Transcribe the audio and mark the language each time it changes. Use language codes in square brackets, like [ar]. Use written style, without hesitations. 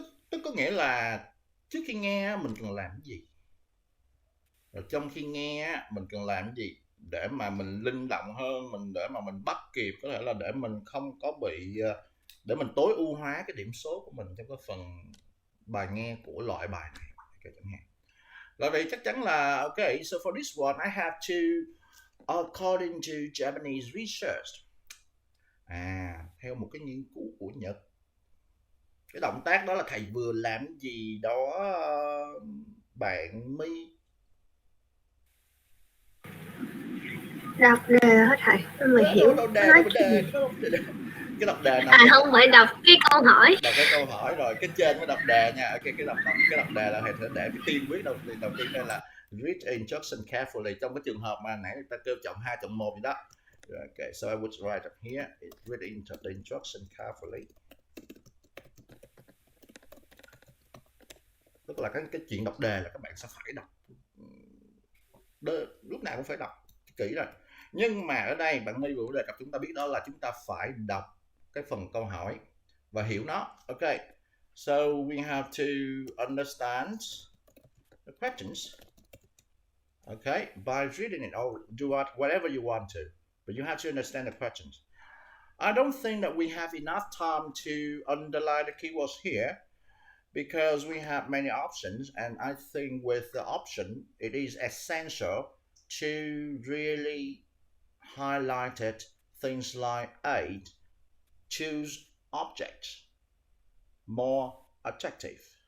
[vi] Tức có nghĩa là trước khi nghe mình cần làm cái gì, rồi trong khi nghe mình cần làm cái gì để mà mình linh động hơn, để mà mình bắt kịp, có thể là để mình không có để mình tối ưu hóa cái điểm số của mình trong cái phần bài nghe của loại bài này. Okay, chẳng hạn. Rồi vậy chắc chắn là [en] okay, so for this one I have to according to Japanese research. [vi] Theo một cái nghiên cứu của Nhật. Cái động tác đó là thầy vừa làm gì đó bạn My? Đọc đề hết thầy, mình hiểu. Đề. cái đọc đề nào không phải đọc cái câu hỏi. Đọc cái câu hỏi rồi, cái trên mới đọc đề nha. Ok, cái đọc đề là để cái tiên quyết đầu tiên đây là [en] read instruction carefully. [vi] Trong cái trường hợp mà nãy người ta kêu chọn 2 chọn 1 gì đó. [en] Okay, so I would write up here, read the instruction carefully. [vi] Tức là cái chuyện đọc đề là các bạn sẽ phải đọc lúc nào cũng phải đọc kỹ rồi. Nhưng mà ở đây bạn My vừa đề cập chúng ta biết đó là chúng ta phải đọc cái phần câu hỏi và hiểu nó. [en] Ok, so we have to understand the questions. Okay, by reading it or do whatever you want to, but you have to understand the questions. I don't think that we have enough time to underline the keywords here because we have many options, and I think with the option it is essential to really highlight it, things like A, choose objects, more attractive.